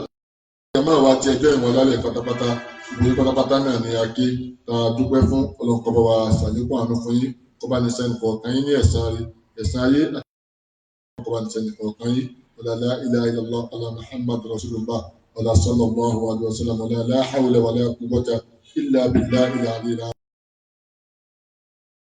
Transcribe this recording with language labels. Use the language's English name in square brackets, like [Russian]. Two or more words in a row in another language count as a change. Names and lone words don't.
[Yoruba] Jàmá wa ti ẹjọ́ ìwọ̀n lálẹ́ pátápátá ìwé pátápátá náà ni a ké ta dúpẹ́ fún ọlọ́nkọ́bọ̀ wa ṣàlékún àánú fún yín kó bá ní sẹ́ni kọ̀ọ̀kan yín ní ẹ̀san ayé àti kó bá ní sẹ́ni kọ̀ọ̀kan yín [Arabic] ولا لا إله إلا الله ولا محمد رسول الله ولا صلى الله عليه وسلم ولا لا حول ولا قوة إلا بالله العلي العظيم.